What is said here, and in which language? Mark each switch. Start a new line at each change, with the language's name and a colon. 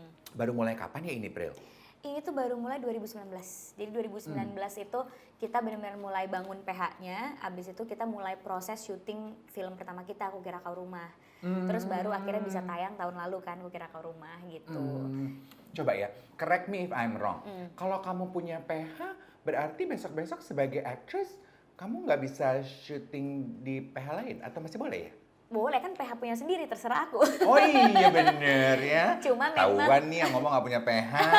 Indonesian: Baru mulai kapan ya ini, Pril? Ini tuh baru mulai 2019. Jadi 2019 itu kita benar-benar mulai bangun PH-nya, abis itu kita mulai proses syuting film pertama kita, Aku Kira Kau Rumah. Terus baru akhirnya bisa tayang tahun lalu kan, Aku Kira Kau Rumah gitu. Coba ya,
English: correct me if I'm wrong.
Indonesian: Kalau kamu punya PH, berarti besok-besok sebagai actress, kamu nggak bisa syuting di PH lain atau masih boleh ya? boleh kan PH punya sendiri, terserah aku. Oh iya bener ya. Cuma memang Tahuan nih yang ngomong nggak punya PH.